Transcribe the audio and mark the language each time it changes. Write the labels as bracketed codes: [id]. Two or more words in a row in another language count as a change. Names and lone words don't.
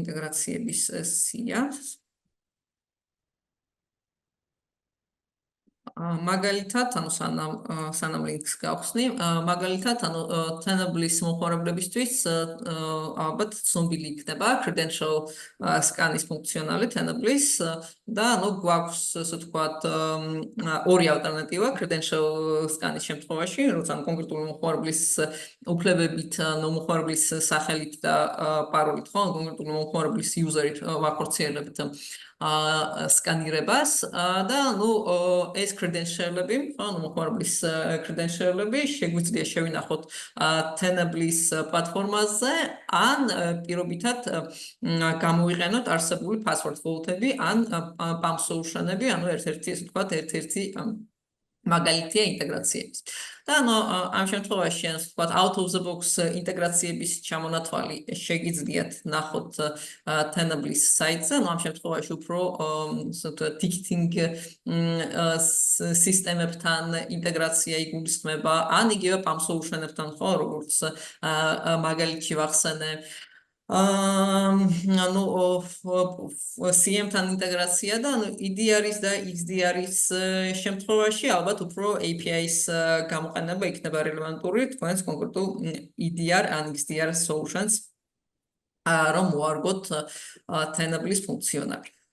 [ka] ინტეგრაციების სია. მაგალითად, ანუ სანამ ლინკს გავხსნი, მაგალითად, ანუ Tenable-ის მომხმარებლებისთვის ალბათ ცნობილი იქნება [en] credential scan- [ka] ის ფუნქციონალი Tenable-ის და ანუ გვაქვს ასე ვთქვათ ორი ალტერნატივა [en] credential scan- [ka] ის შემთხვევაში, როცა კონკრეტული მომხმარებლის უფლებებით, მომხმარებლის სახელით და პაროლით, ხო, კონკრეტული მომხმარებლის user-ით ვახორციელებთ სკანირებას და ნუ ეს credential-ები, ანუ მომხმარებლის credential-ები შეგვიძლია შევინახოთ Tenable-ის პლატფორმაზე ან პირობითად გამოვიყენოთ არსებული [en] password vault- [ka] ები ან [en] PAM solution- [ka] ები, ანუ ერთ-ერთი ასე ვთქვათ, ერთ-ერთი მაგალითია ინტეგრაციების. და ანუ ამ შემთხვევაში ასე ვთქვათ [en] out of the box [ka] ინტეგრაციების ჩამონათვალი შეგიძლიათ ნახოთ Tenable-ის საიტზე, ანუ ამ შემთხვევაში უფრო ასე ვთქვათ ticketing სისტემებთან ინტეგრაცია იგულისხმება, ან იგივე [en] PAM solution- [ka] ებთან, ხო, როგორც მაგალითში ვახსენე ანუ CM-თან ინტეგრაცია და ანუ EDR-ის და XDR-ის შემთხვევაში ალბათ უფრო API-ის გამოყენება იქნება რელევანტური თქვენს კონკრეტულ EDR ან [en] XDR solutions [ka] რომ მოარგოთ Tenable-ის ფუნქციონალი.